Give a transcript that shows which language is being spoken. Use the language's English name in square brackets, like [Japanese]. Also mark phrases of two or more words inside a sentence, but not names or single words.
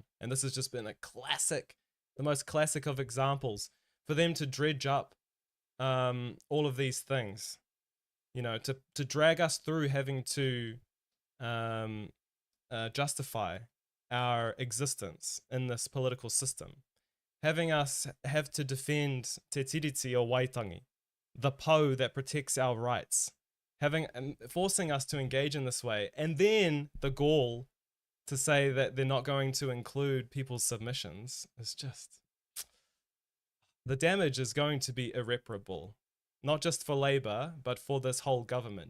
[English] And this has just been a classic, the most classic of examples, for them to dredge up all of these things, to drag us through having to justify our existence in this political system, having us have to defend te tiriti o Waitangi, the po that protects our rights, forcing us to engage in this way, and then the gall to say that they're not going to include people's submissions is just... The damage is going to be irreparable, not just for Labour, but for this whole government.